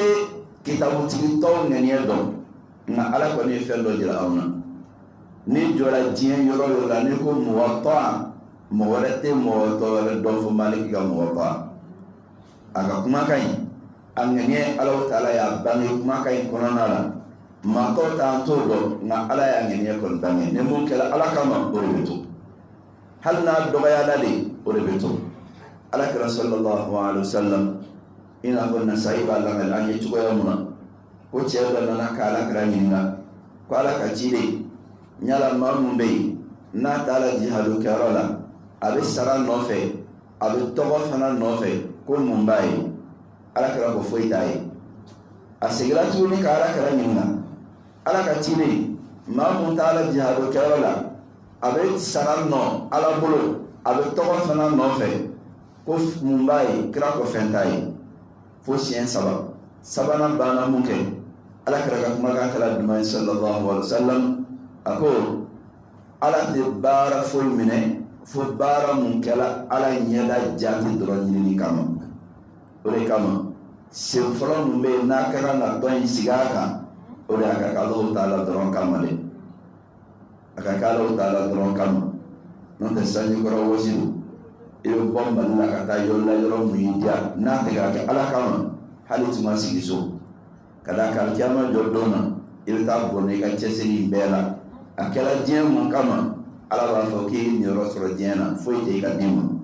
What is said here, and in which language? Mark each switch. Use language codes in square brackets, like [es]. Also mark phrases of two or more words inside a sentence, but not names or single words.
[bm] kitabutigi tɔw ŋaniya dɔn nka ala kɔni ye fɛn dɔ jira aw na ni jɔra diɲɛ yɔrɔ o yɔrɔ la ni ko muwatta mɔgɔ wɛrɛ tɛ muwatta wɛrɛ dɔn fo maliki ka muwatta a ka kumakan ɲi a ŋaniya ala taala y'a bange kumakan ɲi kɔnɔna la maa tɔw t'an t'o dɔn nka ala y'a ŋaniya kɔni bange ni mun kɛra ala kama o de bɛ to hali n'a dɔgɔyala de o de bɛ to ala kɛra [ar] صلى الله عليه وسلم [bm] i n'a fɔ nasayi b'a lamɛn an ye cogoya mun na ko cɛ dɔ nana ka ala kɛra ɲininka ko ala ka ciden ɲala maa mun bɛ yen n'a taara jihadu kɛyɔrɔ la a bɛ sara nɔfɛ a bɛ tɔgɔ fana nɔfɛ ko mun b'a ye ala kɛra ko foyi t'a ye a seginna tuguni ka ala kɛra ɲininka ala ka ciden maa mun taara jihadu kɛyɔrɔ la a bɛ sara nɔ ala bolo a bɛ tɔgɔ fana nɔfɛ ko mun b'a ye kira ko fɛn t'a ye fo siɲɛ saba sabanan banna mun kɛ ala kɛra ka kumakan kɛra duman [ar] صلى الله عليه وسلم [bm] a ko ala tɛ baara foyi minɛ fo baara mun kɛra ala ɲɛda jati dɔrɔn ɲinini kama o de kama sen fɔlɔ mun bɛ yen n'a kɛra na dɔn in sigi a kan o de a ka kɛ Alahu taala dɔrɔn kama dɛ a ka kɛ Alahu taala dɔrɔn kama n'o tɛ sanji kɔrɔ wɔsi do i bɛ bɔ Mali la ka taa yɔrɔ la yɔrɔ mun y'i diya n'a tɛ k'a kɛ ala kama hali tun ma sigi so ka d'a kan kiyama jɔ don na i bɛ taa bɔn i ka cɛsiri in bɛɛ la a kɛra diɲɛ mun kama ala b'a fɔ k'i ye nin yɔrɔ sɔrɔ diɲɛ na foyi tɛ i ka d'i ma